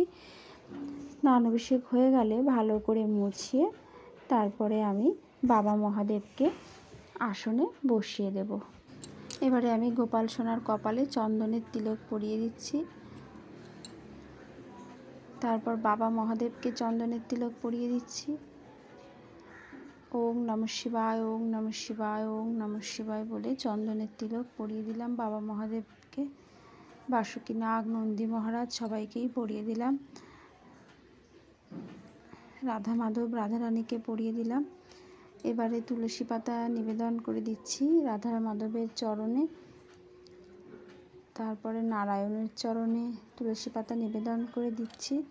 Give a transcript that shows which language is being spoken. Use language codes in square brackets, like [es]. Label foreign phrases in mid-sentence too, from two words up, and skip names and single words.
[bn] স্নান অভিষেক হয়ে গেলে ভালো করে মুছিয়ে তারপরে আমি বাবা মহাদেবকে আসনে বসিয়ে দেব। এবারে আমি গোপাল সোনার কপালে চন্দনের তিলক পরিয়ে দিচ্ছি। তারপর বাবা মহাদেবকে চন্দনের তিলক পরিয়ে দিচ্ছি। [sa] ওম নমঃ শিবায়, ওম নমঃ শিবায়, ওম নমঃ শিবায় [bn] বলে চন্দনের তিলক পরিয়ে দিলাম বাবা মহাদেবকে। বাসুকীনাগ, নন্দী মহারাজ সবাইকেই পরিয়ে দিলাম। রাধা মাধব, রাধারানীকে পরিয়ে দিলাম। এবারে তুলসী পাতা নিবেদন করে দিচ্ছি রাধা মাধবের চরণে, তারপরে নারায়ণের চরণে তুলসী পাতা নিবেদন করে দিচ্ছি।